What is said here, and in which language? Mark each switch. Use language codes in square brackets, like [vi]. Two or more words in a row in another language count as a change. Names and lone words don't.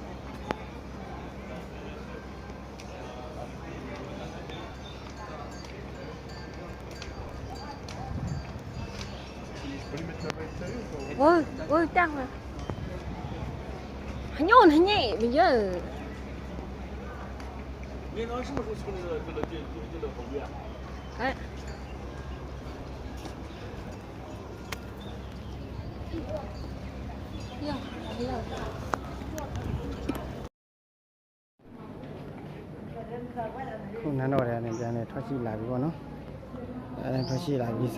[zh] 我等会儿，还牛呢你，没有。你那什么时候从这个后面？哎。 [my] ခုနန်းတော်ထဲကနေပြန်နေထွက်ရှိလာပြီပေါ့နော်အဲထွက်ရှိလာပြီ